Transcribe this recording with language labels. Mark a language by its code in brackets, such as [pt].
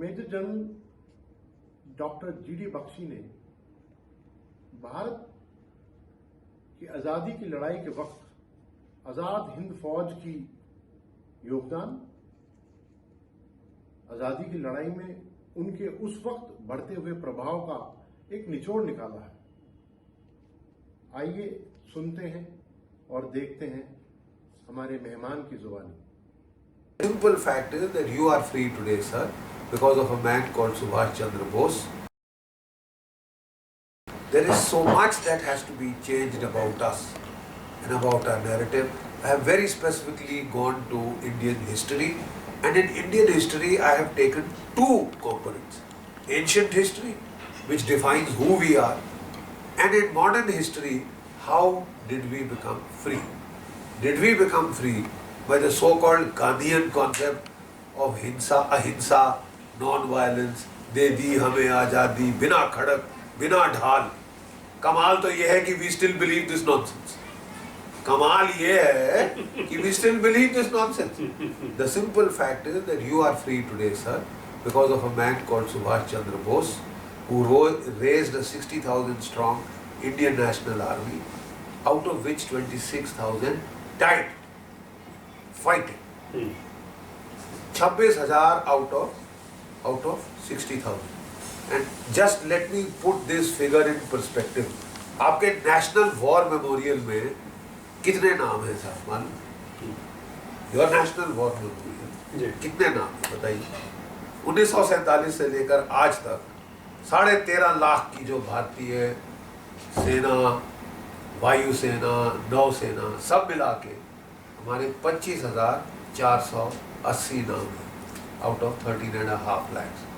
[hi] Major general doctor GD Bakshi ने भारत की आजादी की लड़ाई के वक्त आजाद हिंद फौज की योगदान, आजादी की लड़ाई में उनके उस वक्त बढ़ते हुए प्रभाव का एक निचोड़ निकाला है। आइए सुनते हैं और देखते हैं हमारे मेहमान की जुबानी। [en] Simple fact is that you are free today, sir, because of a man called Subhash Chandra Bose. There is so much that has to be changed about us and about our narrative. I have very specifically gone to Indian history, and in Indian history I have taken two components. Ancient history, which defines who we are, and in modern history, how did we become free? Did we become free by the so-called Gandhian concept of ahimsa, non-violence, [hi] de di hame azadi, bina khadak, bina dhal? कमाल तो ये है कि [en] we still believe this nonsense. [hi] कमाल ये है कि [en] we still believe this nonsense. The simple fact is that you are free today, sir, because of a man called Subhash Chandra Bose, who raised a 60,000 strong Indian National Army, out of which 26,000 died fighting. 26,000 out of 60,000. And just let me put this figure in perspective. [hi] आपके national war memorial में कितने नाम हैं साहब मालूम? [en] your national war memorial [hi] कितने नाम हैं बताइए? 1947 से लेकर आज तक 13.5 लाख की जो भारतीय सेना, वायुसेना, नौसेना सब मिला के हमारे 25,480 नाम हैं आउट ऑफ 13.5 lakhs.